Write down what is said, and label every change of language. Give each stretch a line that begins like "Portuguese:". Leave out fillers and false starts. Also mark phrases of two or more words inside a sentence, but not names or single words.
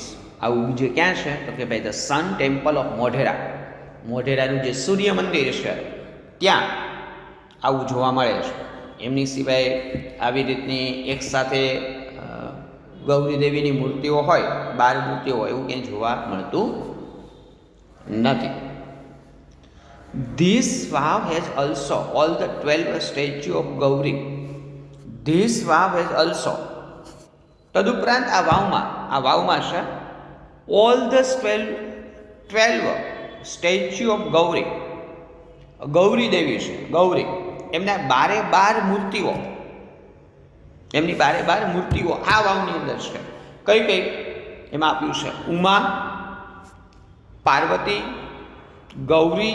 Gujarati: આવું જે ક્યાં છે તો કે ભાઈ
English: the Sun Temple of Modhera,
Gujarati: મોઢેરાનું જે સૂર્ય મંદિર છે ત્યાં આવું જોવા મળે છે. એમની સિવાય આવી રીતની એક સાથે ગૌરી દેવીની મૂર્તિઓ હોય, 12 મૂર્તિઓ હોય એવું ક્યાંય જોવા મળતું નથી.
English: This vav has also all the 12 statue of Gauri. This vav has also,
Gujarati: તદુપરાંત આ વાવમાં છે
English: all the 12 statue of Gauri.
Gujarati: ગૌરી દેવી છે, ગૌરી એમના 12 મૂર્તિઓ, એમની 12 મૂર્તિઓ આ વાવની અંદર છે. કઈ કઈ એમાં આપ્યું છે? ઉમા, પાર્વતી, ગૌરી.